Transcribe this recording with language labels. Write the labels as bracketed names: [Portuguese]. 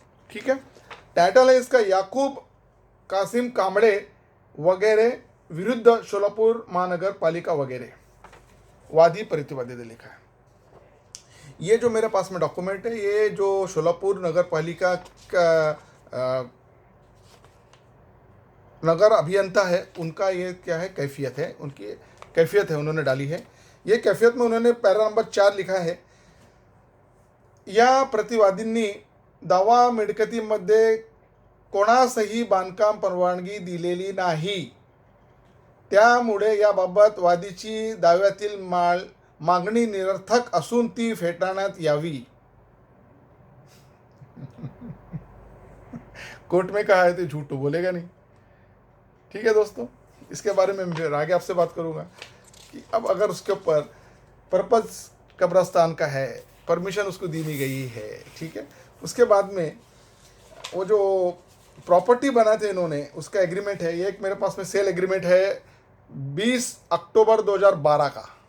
[Hindi] ठीक है, टाइटल है इसका याकूब कासिम कामड़े वगैरह विरुद्ध सोलापुर महानगर पालिका वगैरह, वादी प्रतिवादी ने लिखा है. ये जो मेरे पास में डॉक्यूमेंट है, ये जो सोलापुर नगर पालिका का नगर अभियंता है उनका ये क्या है कैफियत है, उनकी कैफियत है उन्होंने डाली है. ये कैफियत में उन्होंने पैरा नंबर 4 लिखा है, [Marathi] या प्रतिवादींनी दावा मिळकतीमध्ये कोणासही बांधकाम परवानगी दिलेली नाही, त्यामुळे याबाबत वादीची दाव्यातील मागणी निरर्थक असून ती फेटाळण्यात यावी. [Hindi] कोर्ट में कहा है तो झूठ तो बोलेगा नहीं. ठीक है दोस्तों, इसके बारे में मैं आगे आपसे बात करूंगा कि अब अगर उसके ऊपर पर्पस कब्रिस्तान का है, परमिशन उसको दी नहीं गई है. ठीक है, उसके बाद में वो जो प्रॉपर्टी बनाए थे इन्होंने, उसका एग्रीमेंट है. ये एक मेरे पास में सेल एग्रीमेंट है 20 अक्टूबर 2012 का.